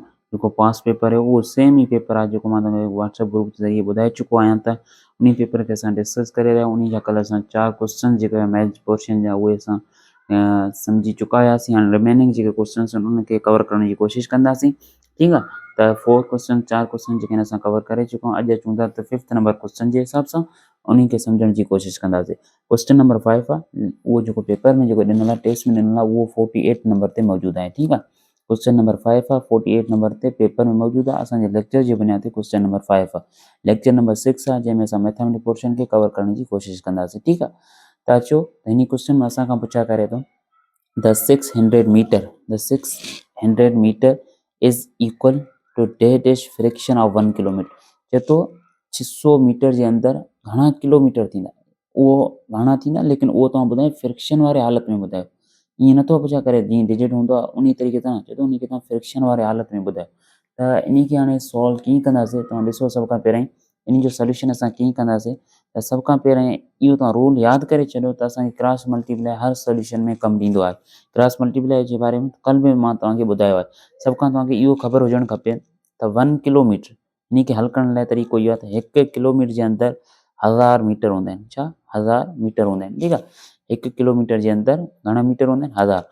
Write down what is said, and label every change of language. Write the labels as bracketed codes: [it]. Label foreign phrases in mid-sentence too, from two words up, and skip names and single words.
[sd] जेको पास पेपर आहे उहो सेम ई पेपर आहे जेको मां तव्हांखे व्हाट्सअप ग्रुप जे ज़रिए ॿुधाए चुको आहियां त उन पेपर खे असां डिस्कस करे रहिया आहियूं। उन जा कल्ह असां 4 क्वेश्चन जेके [en] maths portion [sd] जा उहे असां सम्झी चुका हुआसीं। हाणे रिमेनिंग जेके क्वेश्चन्स आहिनि उनखे कवर करण जी कोशिशि कंदासीं। ठीकु आहे, त 4 क्वेश्चन 4 क्वेश्चन जेके आहिनि असां कवर करे चुका आहियूं। अॼु अचूं था त [en] 5th number question [sd] जे हिसाब सां उन खे सम्झण जी कोशिशि कंदासीं। [en] question number 5 [sd] आहे, उहो जेको पेपर में जेको ॾिनल आहे टेस्ट में ॾिनल आहे उहो 48 नंबर ते मौजूदु आहे। ठीकु आहे, [en] question number 5 [sd] आहे, 48 नंबर ते पेपर में मौजूदु आहे। असांजे लेक्चर जे बुनियाद ते [en] question number 5 [sd] आहे। [en] lecture number 6 [sd] आहे जंहिंमें असां [en] mathematics portion [sd] खे कवर करण जी कोशिशि कंदासीं। ठीकु आहे, त अचो हिन क्वेश्चन में असां खां पुछा करे थो [en] the 600 meter is equal to dash fraction of 1 [sd] किलोमीटर। चए थो 600 मीटर जे अंदरि घणा किलोमीटर थींदा, उहो घणा थींदा, लेकिन उहो तव्हां ॿुधायो फ्रिक्शन वारे हालत में ॿुधायो। ईअं नथो पुछा करे जीअं डिजिट हूंदो आहे उन तरीक़े सां, चए थो उनखे तव्हां फ्रिक्शन वारे हालत में ॿुधायो। त इन खे हाणे सॉल्व कीअं कंदासीं, तव्हां ॾिसो सभ खां पहिरीं इन जो सोल्यूशन असां कीअं कंदासीं। त सभ खां पहिरीं इहो तव्हां रूल यादि करे छॾियो त असांखे [en] cross multiply [sd] हर सोल्यूशन में कमु ॾींदो आहे। [en] cross multiply [sd] जे बारे में कल्ह बि मां तव्हांखे ॿुधायो आहे। सभ खां तव्हांखे इहो ख़बर हुजणु खपे त 1 किलोमीटर इन खे हल करण लाइ तरीक़ो इहो आहे त 1 किलोमीटर जे अंदरि 1000 मीटर हूंदा आहिनि। छा 1000 मीटर हूंदा आहिनि। ठीकु आहे, 1 किलोमीटर जे अंदरि घणा मीटर हूंदा आहिनि 1000।